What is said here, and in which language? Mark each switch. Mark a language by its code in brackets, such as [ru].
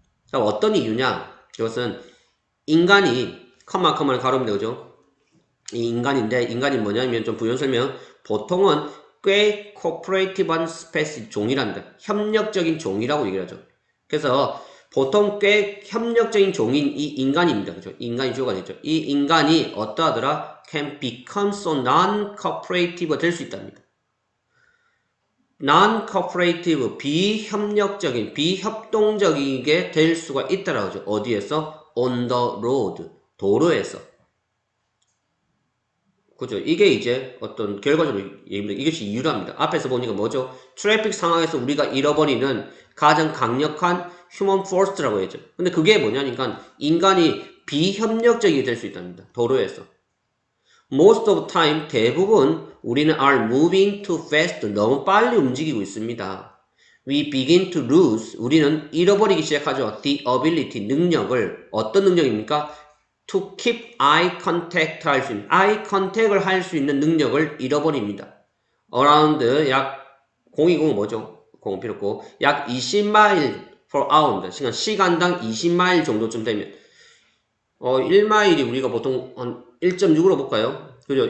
[ko] 자, 어떤 이유냐? 이것은 인간이 컴마를 가로입니다. 그죠? 이 인간이 뭐냐면 좀 부연 설명. 보통은 꽤 코퍼레이티브한 스페시 종이랍니다. 협력적인 종이라고 얘기를 하죠. 그래서 보통 꽤 협력적인 종인 이 인간입니다. 그죠? 인간이 주어가 되죠. 이 인간이 어떠하더라? [en] can become so non-cooperative [ko] 될 수 있답니다. non-cooperative, 비협력적인, 비협동적이게 될 수가 있다라고 하죠. 어디에서? [en] on the road, [ko] 도로에서. 그죠? 이게 이제 어떤 결과적으로 얘기입니다. 이것이 이유랍니다. 앞에서 보니까 뭐죠? 트래픽 상황에서 우리가 잃어버리는 가장 강력한 휴먼 포스트라고 했죠. 근데 그게 뭐냐니까 인간이 비협력적이 될 수 있답니다. 도로에서. [en] Most of the time, [ko] 대부분 우리는 [en] are moving too fast, [ko] 너무 빨리 움직이고 있습니다. [en] We begin to lose, [ko] 우리는 잃어버리기 시작하죠. [en] The ability, [ko] 능력을. 어떤 능력입니까? [en] To keep eye contact [ko] 할 수 있는, eye contact을 할 수 있는 능력을 잃어버립니다. Around 약 020은 뭐죠? 0 필요 없고 약 20마일 [en] per hour, [ko] 시간당 20마일 정도쯤 되면 1마일이 우리가 보통 한 1.6으로 볼까요? 그죠?